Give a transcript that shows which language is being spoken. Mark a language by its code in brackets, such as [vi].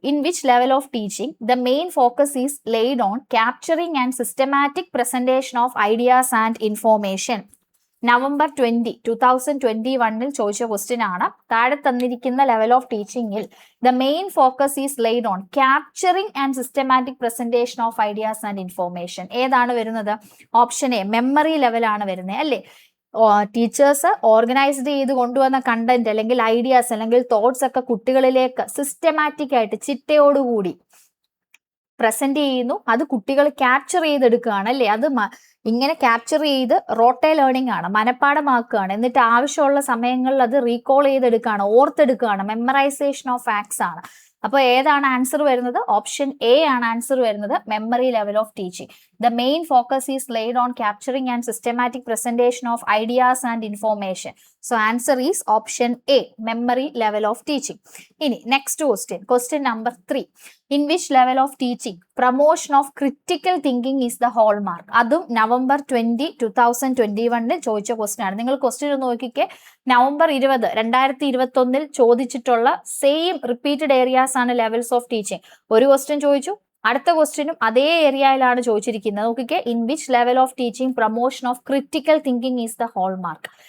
[en] In which level of teaching the main focus is laid on capturing and systematic presentation of ideas and information? [ml] November 20, 2021 ചോദിച്ച question ആണ്. താഴെ തന്നിരിക്കുന്ന [en] Level of ടീച്ചിങ്ങിൽ the main focus is laid on capturing and systematic presentation of ideas and information. [ml] ഏതാണ് വരുന്നത്? Option A, memory ലെവലാണ് വരുന്നത് അല്ലേ. Teachers organised ചെയ്ത് കൊണ്ടുവന്ന കണ്ടന്റ് അല്ലെങ്കിൽ ഐഡിയാസ് അല്ലെങ്കിൽ തോട്ട്സ് ഒക്കെ കുട്ടികളിലേക്ക് സിസ്റ്റമാറ്റിക് ആയിട്ട് ചിട്ടയോടുകൂടി പ്രസന്റ് ചെയ്യുന്നു. അത് കുട്ടികൾ ക്യാപ്ചർ ചെയ്തെടുക്കുകയാണ് അല്ലേ. അത് ഇങ്ങനെ ക്യാപ്ചർ ചെയ്ത് റോട്ടെ ലേണിംഗ് ആണ്, മനപ്പാടമാക്കുകയാണ്, എന്നിട്ട് ആവശ്യമുള്ള സമയങ്ങളിൽ അത് റീകോൾ ചെയ്തെടുക്കുകയാണ്, ഓർത്തെടുക്കുകയാണ്, മെമ്മറൈസേഷൻ ഓഫ് ഫാക്ട്സ് ആണ്. അപ്പോൾ ഏതാണ് ആൻസർ വരുന്നത്? ഓപ്ഷൻ എ ആണ് ആൻസർ വരുന്നത്, memory level of teaching. [en] The main focus is laid on capturing and systematic presentation of ideas and information. So answer is option A, memory level of teaching. [ml] Ini [en] next question number 3. In which level of teaching promotion of critical thinking is the hallmark? [ml] അതും November 20, 2021 ചോദിച്ച question ആണ്. നിങ്ങൾ question ഒന്ന് നോക്കിക്കേ. November 20, 2021 ചോദിച്ചിട്ടുള്ള same repeated areas ആണ് levels of teaching. ഒരു question ചോദിച്ചു, അടുത്ത ക്വസ്റ്റ്യനും അതേ ഏരിയയിലാണ് ചോദിച്ചിരിക്കുന്നത്. നോക്കിക്കേ, [en] In which level of teaching promotion of critical thinking is the hallmark.